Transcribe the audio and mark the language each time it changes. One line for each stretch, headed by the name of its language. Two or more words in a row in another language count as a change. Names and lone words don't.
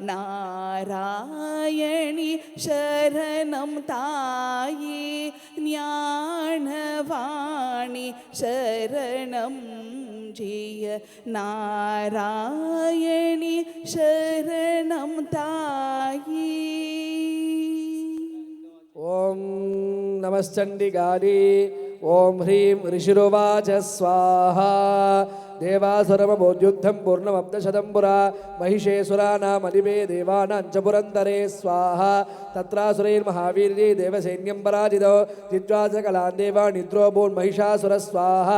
Tamil: நாராயணி சரணம் தாயே ஞானவாணி சரணம் ஜெய நாராயணி சரணம் தாயே
Sanskrit: ओम नमश्चंडिकाली ओम ह्रीं ऋषिरुवाच स्वाहा देवासुरमबोद्युद्धं पूर्णमब्दशतं पुरा महिषेसुराणामधिपे देवानां च पुरन्दरे स्वाहा तत्रासुरैर्महावीर्यै देवसैन्यं पराजितो जित्वा च कलान् देवा निद्रोऽभून् महिषासुरः स्वाहा